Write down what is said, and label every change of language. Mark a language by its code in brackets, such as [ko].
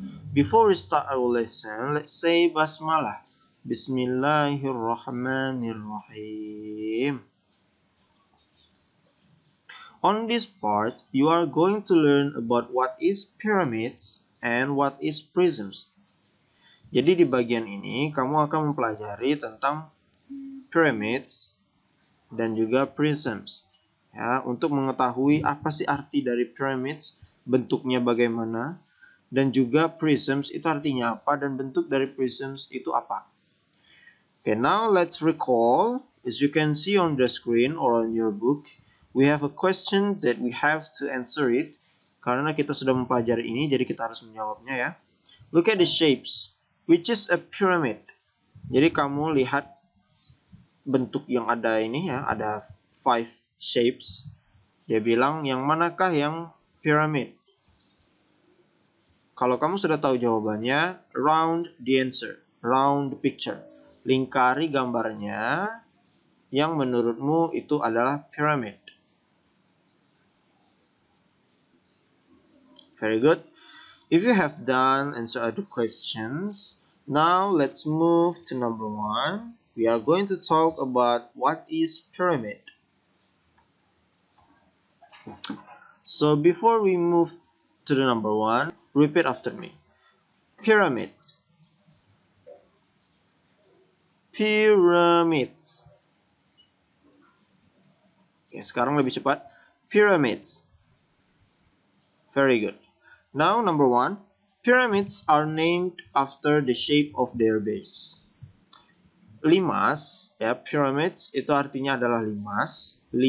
[en] Before we start our lesson, let's say basmalah. Bismillahirrahmanirrahim. On this part, you are going to learn about what is pyramids and what is prisms. [id] Jadi di bagian ini kamu akan mempelajari tentang pyramids dan juga prisms. Ya, untuk mengetahui apa sih arti dari pyramids, bentuknya bagaimana, dan juga prisms itu artinya apa dan bentuk dari prisms itu apa. [en] Okay, now let's recall. As you can see on the screen or on your book, we have a question that we have to answer it. [id] Karena kita sudah mempelajari ini, jadi kita harus menjawabnya ya. [en] Look at the shapes. Which is a pyramid? [id] Jadi kamu lihat bentuk yang ada ini ya, ada 5 shapes. Dia bilang yang manakah yang pyramid? Kalau kamu sudah tahu jawabannya, [en] round the answer, round the picture. [id] Lingkari gambarnya yang menurutmu itu adalah pyramid. [en] Very good. If you have done answer the questions, now let's move to number 1. We are going to talk about what is pyramid. So before we move to the number 1, repeat after me. Pyramid. Pyramids. [id] Oke, sekarang lebih cepat. [en] Pyramids. Very good. Now, number 1. Pyramids are named after the shape of their base. [id] Limas, ya, pyramids itu artinya adalah limas.